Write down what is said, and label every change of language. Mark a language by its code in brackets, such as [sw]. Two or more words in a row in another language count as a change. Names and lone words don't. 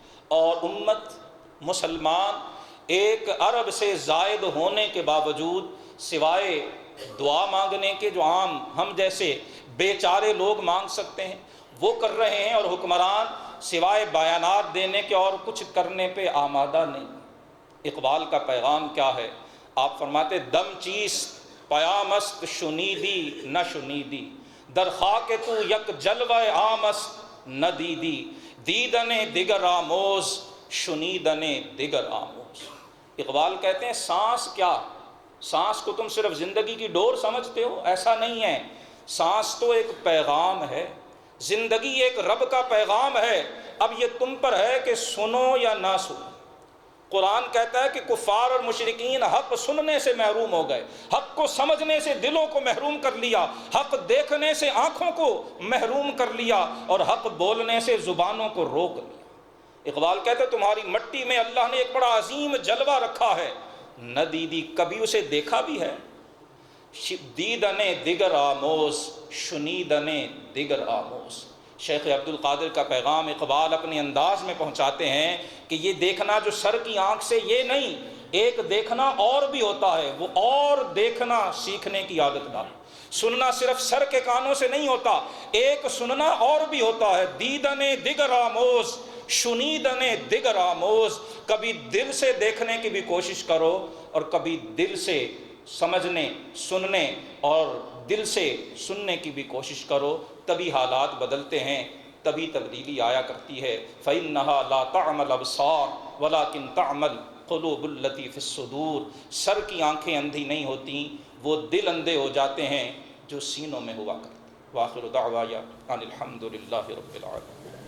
[ur] اور امت مسلمان 1 ارب سے زائد ہونے کے باوجود سوائے دعا مانگنے کے جو عام ہم جیسے بے چارے لوگ مانگ سکتے ہیں وہ کر رہے ہیں، اور حکمران سوائے بیانات دینے کے اور کچھ کرنے پہ آمادہ نہیں۔ اقبال کا پیغام کیا ہے؟ آپ فرماتے [fa] دم چیست پیامست شنیدی نہ شنیدی، در خاک تو یک جلوہ عامست نہ دیدی، دیدن دیگر آموز شنیدن دیگر آموز۔ [ur] اقبال کہتے ہیں سانس کیا، سانس کو تم صرف زندگی کی ڈور سمجھتے ہو؟ ایسا نہیں ہے، سانس تو ایک پیغام ہے، زندگی ایک رب کا پیغام ہے۔ اب یہ تم پر ہے کہ سنو یا نہ سنو۔ قرآن کہتا ہے کہ کفار اور مشرکین حق سننے سے محروم ہو گئے، حق کو سمجھنے سے دلوں کو محروم کر لیا، حق دیکھنے سے آنکھوں کو محروم کر لیا، اور حق بولنے سے زبانوں کو روک لیا۔ اقبال کہتا ہے تمہاری مٹی میں اللہ نے ایک بڑا عظیم جلوہ رکھا ہے، [fa] نہ دیدی [ur] کبھی اسے دیکھا بھی ہے، [fa] دیدنے دیگر آموز شنیدنے دیگر آموز۔ [ur] شیخ عبد القادر کا پیغام اقبال اپنے انداز میں پہنچاتے ہیں کہ یہ دیکھنا جو سر کی آنکھ سے یہ نہیں، ایک دیکھنا اور بھی ہوتا ہے، وہ اور دیکھنا سیکھنے کی عادت ڈال۔ سننا صرف سر کے کانوں سے نہیں ہوتا، ایک سننا اور بھی ہوتا ہے، [fa] دیدن دیگر آموز، شنیدن دیگر آموز۔ [ur] کبھی دل سے دیکھنے کی بھی کوشش کرو اور کبھی دل سے سمجھنے، سننے اور دل سے سننے کی بھی کوشش کرو، تبھی حالات بدلتے ہیں، تبھی تبدیلی آیا کرتی ہے۔ [ar] فَإِنَّهَا لَا تَعْمَى الْأَبْصَارُ وَلَكِنْ تَعْمَى الْقُلُوبُ الَّتِي فِي الصُّدُورِ۔ [ur] سر کی آنکھیں اندھی نہیں ہوتی، وہ دل اندھے ہو جاتے ہیں جو سینوں میں ہوا کرتے۔ [ar] وآخر دعوایا ان الحمد للہ رب العالمین۔